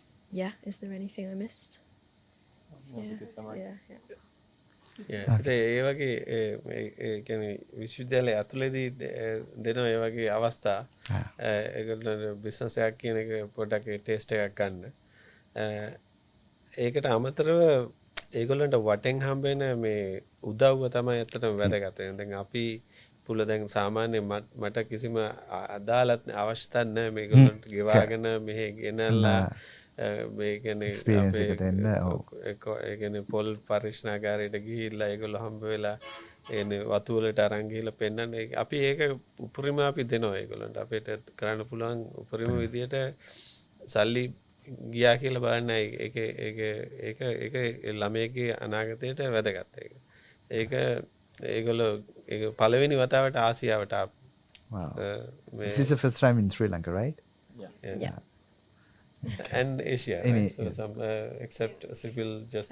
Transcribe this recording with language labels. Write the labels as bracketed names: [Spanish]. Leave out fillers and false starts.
[English] Yeah, is there anything I missed? That was a good summary. [Sinhala] ඒ වගේ කියන්නේ විශ්වවිද්‍යාලය ඇතුළේදී දෙන ඒ වගේ අවස්ථා ඒගොල්ලෝ බිස්නස් එකක් කියන එක පොඩ්ඩක් ටෙස්ට් එකක් ගන්න. ඒකට අමතරව ඒගොල්ලන්ට වටෙන් හම්බෙන මේ උදව්ව තමයි ඇත්තටම වැදගත් වෙන්නේ. දැන් අපි පුළ දැන් සාමාන්‍ය මට කිසිම අදාළත් අවශ්‍යතාවක් නැහැ මේගොල්ලන්ට ගෙවාගෙන මෙහෙ ගෙනල්ලා මේ කියන්නේ experience එකට එන්න. ඒ කියන්නේ පොල් පරිශනාගාරයට ගිහිල්ලා ඒගොල්ලෝ හම්බ වෙලා එන්නේ වතු වලට අරන් ගිහිල්ලා පෙන්නන්නේ. අපි ඒක උපරිම අපි දෙනවා ඒගොල්ලන්ට. අපිට කරන්න පුළුවන් උපරිම විදියට සල්ලි ගියා කියලා බලන්න ඒක ළමයේගේ අනාගතයට වැදගත් ඒක. ඒගොල්ලෝ ඒක පළවෙනි වතාවට ආසියාවට ආපු. [English] Wow. This is the first time in Sri Lanka, right? Yeah. And Asia, In right? Asia. So some except Civil just